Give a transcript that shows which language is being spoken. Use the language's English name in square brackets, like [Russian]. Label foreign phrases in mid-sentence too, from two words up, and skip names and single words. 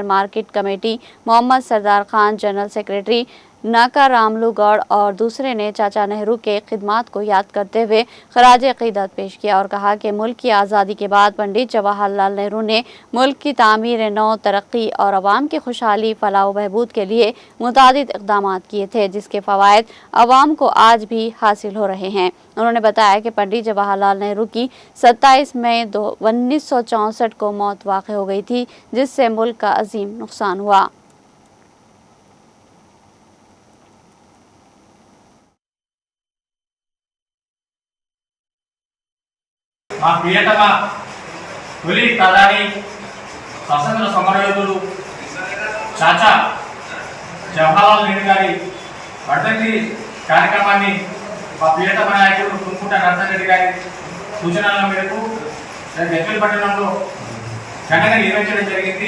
[English] market committee [Urdu] محمد سردار خان، [English] general secretary [Urdu] ناکا راملو گوڑ اور دوسرے نے چاچا نہرو کے خدمات کو یاد کرتے ہوئے خراج عقیدت پیش کیا اور کہا کہ ملک کی آزادی کے بعد پنڈت جواہر لال نہرو نے ملک کی تعمیر نو، ترقی اور عوام کی خوشحالی، فلاح و بہبود کے لیے متعدد اقدامات کیے تھے، جس کے فوائد عوام کو آج بھی حاصل ہو رہے ہیں۔ انہوں نے بتایا کہ پنڈت جواہر لال نہرو کی 27 مئی 1964 کو موت واقع ہو گئی تھی، جس سے ملک کا عظیم نقصان ہوا۔ [Telugu] మా ప్రియతమ తొలి ప్రధాని స్వతంత్ర సమరయోధుడు చాచా జవహర్లాల్ నెహ్రూ గారి వర్ధంతి కార్యక్రమాన్ని మా ప్రియతమ నాయకుడు కుంకుంట నరసింహారెడ్డి గారి సూచనల మేరకు గజ్వేల్ పట్టణంలో ఘనంగా నిర్వహించడం జరిగింది।